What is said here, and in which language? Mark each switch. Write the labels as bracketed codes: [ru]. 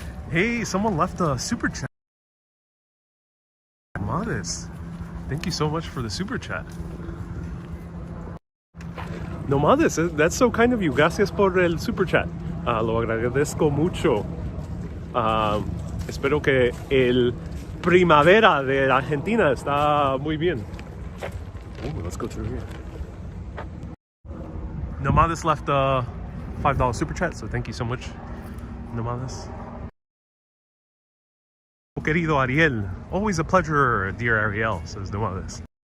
[en] Hey, someone left a super chat. Modest. Thank you so much for the super chat. No, Modest, that's so kind of you. [es] Gracias por el super chat. Lo agradezco mucho. Espero que el primavera de Argentina está muy bien. [en] Ooh, let's go through here. Nomades left a $5 super chat, so thank you so much, Nomades. [es] Querido Ariel, [en] always a pleasure, dear Ariel, says Nomades.